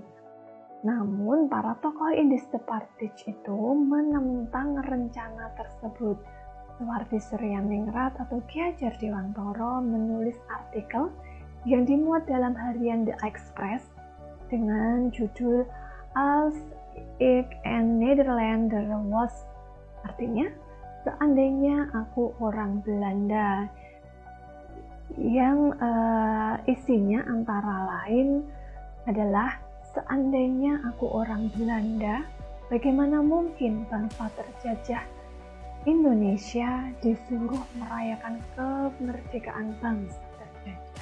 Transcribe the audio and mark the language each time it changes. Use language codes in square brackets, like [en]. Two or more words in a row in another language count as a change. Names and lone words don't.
[id] Namun, para tokoh Industry Party itu menentang rencana tersebut. Suwardi Suryaningrat atau Ki Hadjar Dewantoro menulis artikel yang dimuat dalam harian The Express dengan judul Als ik een Nederlander was, artinya seandainya aku orang Belanda, yang isinya antara lain adalah seandainya aku orang Belanda, bagaimana mungkin bangsa terjajah Indonesia disuruh merayakan kemerdekaan bangsa terjajah.